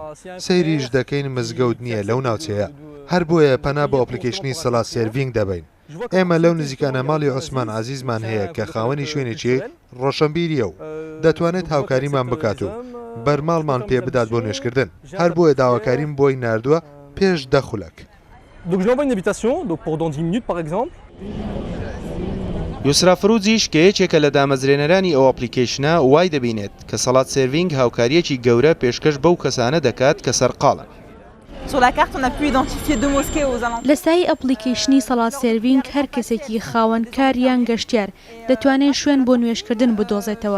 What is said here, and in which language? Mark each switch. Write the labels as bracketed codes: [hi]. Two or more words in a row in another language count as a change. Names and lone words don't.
[ckb] سەیریش دەکەین مزگەوت نییە لەو ناوچەیە، هەر بۆیە پەنا بۆ ئەپلیکیشنی سەڵات سێرڤینگ دەبین. ئێمە لەو نزیکانە ماڵی عوسمان عەزیزمان هەیە کە خاوەنی شوێنێکی ڕۆشنبیریە و دەتوانێت هاوکاریمان بکات و بەرماڵمان پێ بدات بۆ نوێژکردن. هەر بۆیە داواکاریم بۆی ناردووە پێش 10 خولەک. [fr] Donc je lui envoie une invitation pour dans 10 minutes par exemple. [ckb] یوسرا فروجیش کە یەکێکە لە دامەزرێنەرانی ئەو ئەپلیکیشنە وای دەبینێت کە سەڵات سێرڤینگ هاوکاریەکی گەورە پێشکەش بەو کەسانە دەکات کە سەرقاڵن. لە سای ئەپلیکیشنی سەڵات سێرڤینگ هەر کەسێکی خاوەن کاریان گەشتیار دەتوانێت شوێن بۆ نوێژکردن بدۆزێتەوە.